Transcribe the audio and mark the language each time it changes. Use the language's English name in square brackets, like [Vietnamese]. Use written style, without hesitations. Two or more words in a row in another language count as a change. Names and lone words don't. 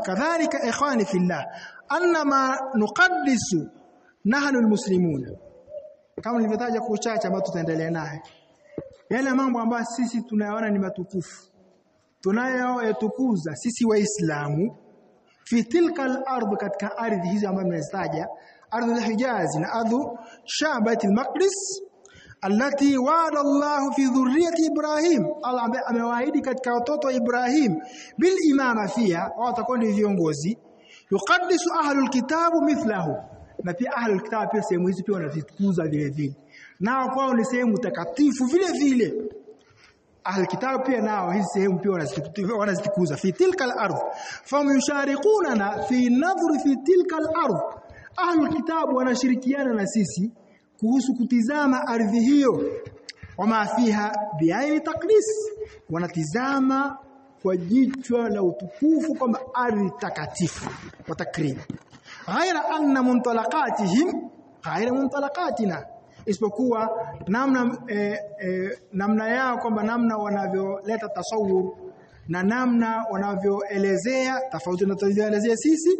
[Arabic] كذلك إخواني في الله، إنما نقدس نحن المسلمون, [Swahili] kama nilivyotaja kwa uchache ambao tutaendelea naye, yale mambo ambayo sisi tunayaona ni matukufu tunayotukuza sisi waislamu [Arabic] في تلك الأرض, [Swahili] katika ardhi hizi ambazo nimezitaja, ardhi al-Hijaz na ardhi Bait al-Maqdis [Arabic] التي وعد الله في ذرية إبراهيم, [Swahili] Allah amewaahidi katika watoto wa Ibrahim [Arabic] بالإمامة فيها, [Swahili] watakuwa ni viongozi. [Arabic] يقدس أهل الكتاب مثله, [Swahili] na pia [Arabic] أهل الكتاب [Swahili] pia sehemu hizi pia wanazitukuza vile, nao kwao ni sehemu takatifu vile. [Arabic] أهل الكتاب [Swahili] pia nao hizi sehemu pia wanazitukuza [Arabic] في تلك الأرض فهم يشاركون في النظر في تلك الأرض. [Swahili] Ahlul kitabu wanashirikiana na sisi kuhusu kutizama ardhi hiyo, [Arabic] وما فيها بعين التقديس, [Swahili] wanatizama kwa jicho la utukufu kama ardhi takatifu [Arabic] وتكريم. غير أن منطلقاتهم غير منطلقاتنا, [Swahili] isipokuwa namna yao, kwamba namna wanavyoleta tasawur na namna wanavyoelezea tofauti na tunavyoelezea sisi.